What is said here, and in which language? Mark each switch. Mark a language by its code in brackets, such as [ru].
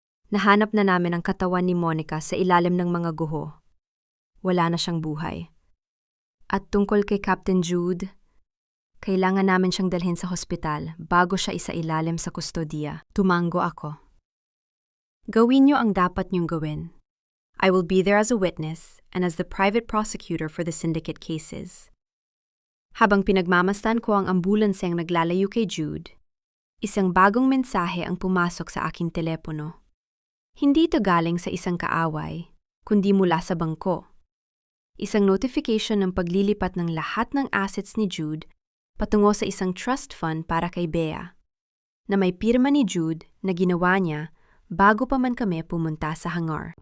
[tl] Nahanap na namin ang katawan ni Monica sa ilalim ng mga guho. Wala na siyang buhay. At tungkol kay Captain Jude, kailangan namin siyang dalhin sa hospital bago siya isailalim sa kustodiya. Tumango ako. Gawin niyo ang dapat niyong gawin. [en] I will be there as a witness and as the private prosecutor for the syndicate cases. [tl] Habang pinagmamasdan ko ang ambulansyang naglalayo kay Jude, isang bagong mensahe ang pumasok sa aking telepono. Hindi ito galing sa isang kaaway, kundi mula sa bangko. Isang notification ng paglilipat ng lahat ng assets ni Jude patungo sa isang trust fund para kay Bea, na may pirma ni Jude na ginawa niya bago pa man kami pumunta sa hangar.